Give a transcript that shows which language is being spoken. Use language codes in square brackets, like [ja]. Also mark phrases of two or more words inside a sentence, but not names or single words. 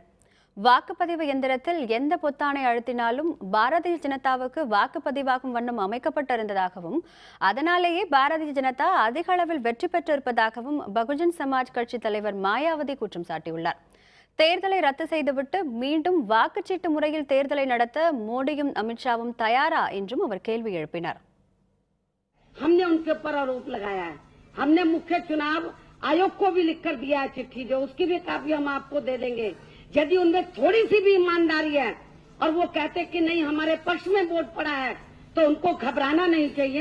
[ta] வாக்குப்பதிவு எந்திரத்தில் எந்த பொத்தானை அழுத்தினாலும் பாரதிய ஜனதாவுக்கு வாக்குப்பதிவாகும் வண்ணம் அமைக்கப்பட்டிருந்ததாகவும் அதனாலேயே பாரதிய ஜனதா அதிக அளவில் வெற்றி பெற்றிருப்பதாகவும் பகுஜன் சமாஜ் கட்சி தலைவர் மாயாவதி குற்றம் சாட்டியுள்ளார். தேர்தலை ரத்து செய்துவிட்டு மீண்டும் வாக்குச்சீட்டு முறையில் தேர்தலை நடத்த மோடியும் அமித்ஷாவும் தயாரா என்றும் அவர் கேள்வி எழுப்பினார். [hi] हमने उनके ऊपर आरोप लगाया है। हमने मुख्य चुनाव आयोग को भी लिखकर दिया है चिट्ठी, जो उसकी भी कापी हम आपको दे देंगे। यदि उनमें थोड़ी सी भी ईमानदारी है और वो कहते कि नहीं हमारे पक्ष में वोट पड़ा है, तो उनको घबराना नहीं चाहिए।